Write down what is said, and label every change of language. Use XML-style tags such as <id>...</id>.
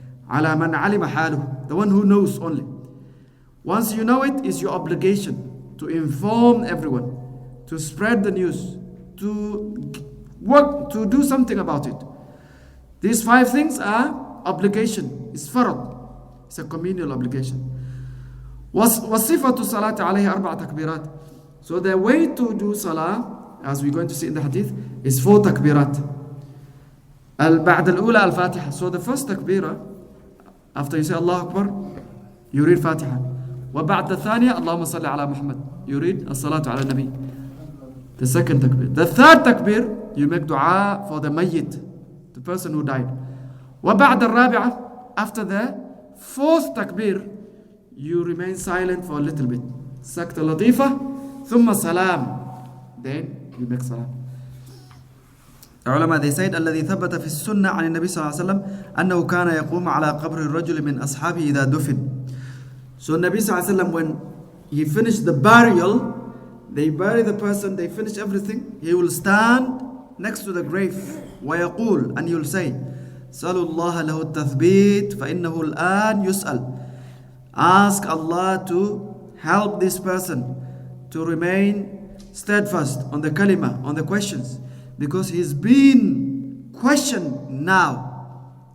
<ar>على من علم حاله,</ar> <en>the one who knows only. Once you know it, it's your obligation to inform everyone, to spread the news, to work, to do something about it. These 5 things are obligation. It's farad. It's a communal obligation.</en> <ar>وصفة الصلاة عليه 4 تكبيرات.</ar> <en>So the way to do salah, as we're going to see in the hadith, is 4 takbirat.</en> <ar>بعد الأولى الفاتحة.</ar> <en>So the first takbirah, after you say Allah Akbar, you read Fatiha.</en> <ar>وبعد الثانية اللهم صل على محمد,</ar> <en>you read</en> <ar>الصلاة على النبي.</ar> <en>The second takbir. The third takbir, you make dua for the mayyit, the person who died.</en> <ar>وبعد الرابعة,</ar> <en>after the 4th takbir, you remain silent for a little bit.</en> <ar>سكتة لطيفة ثم سلام,</ar> <en>then you make salam. The ulama, they said</en> <ar>الذي ثبت في السنة عن النبي صلى الله عليه وسلم أنه كان يقوم على قبر الرجل من أصحابه إذا دفن.</ar> <en>So Nabi صلى الله عليه وسلم, when he finished the burial, they bury the person, they finish everything, he will stand next to the grave</en> <ar>ويقول,</ar> <en>and he will say</en> <ar>سألوا الله له التثبيت فإنه الآن يسأل.</ar> <en>Ask Allah to help this person to remain steadfast on the kalima, on the questions, because he's been questioned now.</en>